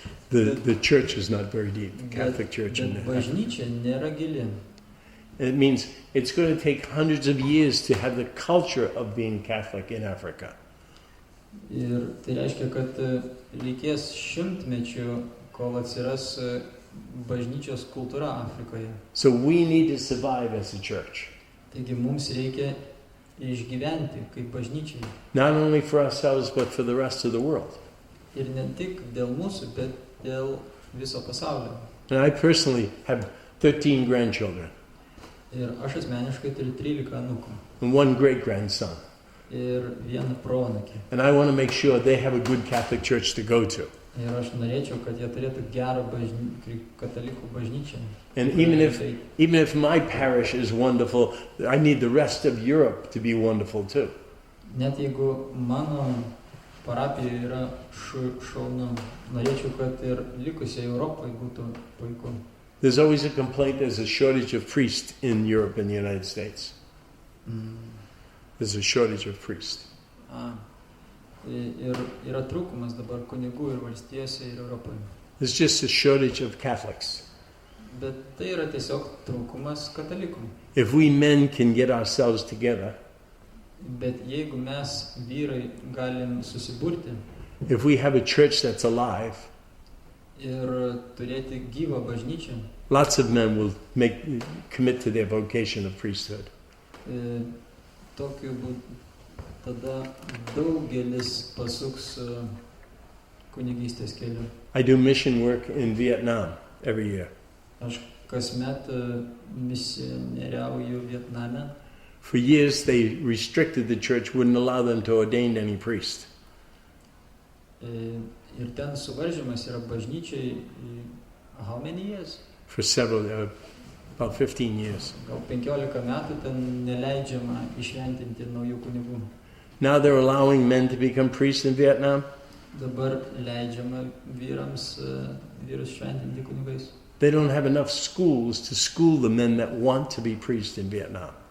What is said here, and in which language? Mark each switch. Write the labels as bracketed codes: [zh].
[en] The church is not very deep. The Catholic Church in there. [lt] Bažnyčia nėra gili. [en] It means it's going to take hundreds of years to have the culture of being Catholic in Africa. [lt] Ir tai reiškia, kad reikės šimtmečių, kol atsiras bažnyčios kultūra Afrikoje. [en] So we need to survive as a church. [lt] Taigi mums reikia išgyventi kaip bažnyčiai. [en] Not only for ourselves, but for the rest of the world. [lt] Ir ne tik dėl mūsų, bet dėl viso pasaulio. [en] And I personally have 13 grandchildren. [lt] Ir aš asmeniškai turiu 13 anūkų. [en] And one great-grandson. [lt] Ir vieną proanūkę. [en] And I want to make sure they have a good Catholic church to go to. [lt] Ir aš norėčiau, kad jie turėtų gerą katalikų bažnyčią. [en] And even if my parish is wonderful, I need the rest of Europe to be wonderful too. [lt] Net jeigu mano parapija yra šaunu, norėčiau, kad ir likusiai Europai būtų puiku. [en] There's always a complaint there's a shortage of priests in Europe and the United States. There's a shortage of priests. [lt] Ir yra trūkumas dabar kunigų ir valstijose ir Europoje. [en] There's just a shortage of Catholics. [lt] Bet tai yra tiesiog trūkumas katalikų. [en] If we men can get ourselves together, [lt] Bet jeigu mes vyrai galim susiburti [en] if we have a church that's alive, [lt] ir turėti gyvą bažnyčią, [en] lots of men will commit to their vocation of priesthood. [lt] Tokiu būdu tada daugelis pasuks kunigystės keliu. [en] I do mission work in Vietnam every year. [lt] Aš kasmet misionieriauju Vietname. [en] For years they restricted the church, wouldn't allow them to ordain any priest. [lt] Ir ten suvaržymas yra bažnyčiai [en] how many years? For several, about 15 years. [lt] Gal 15 metų ten neleidžiama išventinti naujų kunigų. [en] Now they're allowing men to become priests in Vietnam. [lt] Dabar leidžiama vyrus šventinti kunigais. [en] They don't have enough schools to school the men that want to be priests in Vietnam.